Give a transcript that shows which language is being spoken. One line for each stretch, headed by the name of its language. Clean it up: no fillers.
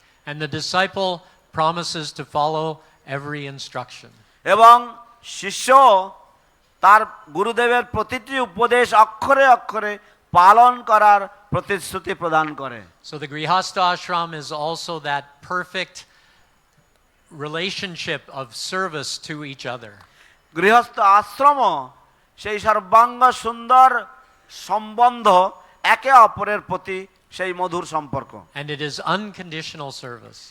English: And the disciple promises to follow every instruction.
Bangla: এবং শিষ্য তার গুরুদেবের প্রতিটি উপদেশ অক্ষরে অক্ষরে পালন করার প্রতিশ্রুতি প্রদান করে।
English: So the Grihastha ashram is also that perfect relationship of service to each other.
Bangla: গৃহস্থ আশ্রম সেই সর্বাঙ্গ সুন্দর সম্বন্ধ, একে অপরের প্রতি সেই মধুর সম্পর্ক।
English: And it is unconditional service.